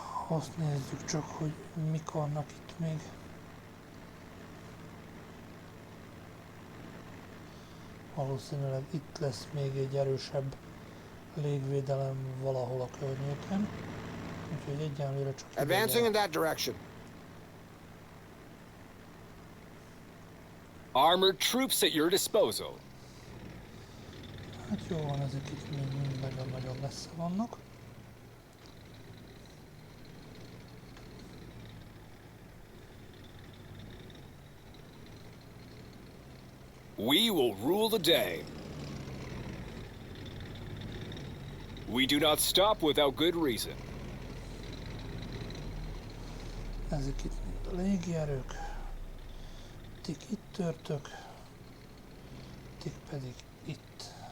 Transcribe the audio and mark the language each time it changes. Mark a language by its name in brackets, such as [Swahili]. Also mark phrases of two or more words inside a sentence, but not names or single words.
[Hungarian] Azt nézzük csak, hogy mik vannak itt még. Valószínűleg itt lesz még egy erősebb légvédelem valahol a környéken. Úgyhogy egyenlőre csak [English] Advancing in that direction. Armored troops at your disposal. [Hungarian] Hát jó van, ezek itt mind nagyon-nagyon messze vannak. [English] We will rule the day. We do not stop without good reason. [Hungarian] Ezek itt mind a légierők. Tik itt törtök. Tik pedig itt.